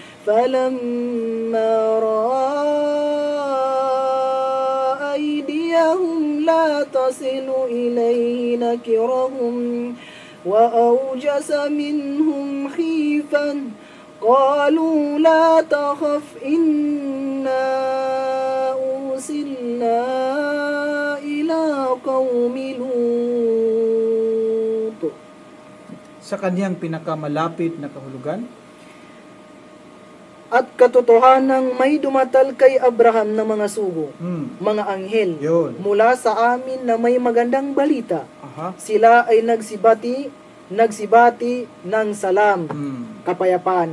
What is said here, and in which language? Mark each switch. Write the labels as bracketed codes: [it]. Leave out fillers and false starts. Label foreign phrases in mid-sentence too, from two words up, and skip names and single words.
[ar] فلما رأى أيديهم لا تصل إليه نكرهم وأوجس منهم خيفا قالوا لا تخف إنا أرسلنا إلى قوم لوط. [tl] Sa kanyang pinakamalapit na kahulugan, At katotohanang may dumatal kay Abraham na mga sugo, mga anghel, yun. mula sa amin na may magandang balita. Aha. Sila ay nagsibati ng salam, kapayapaan.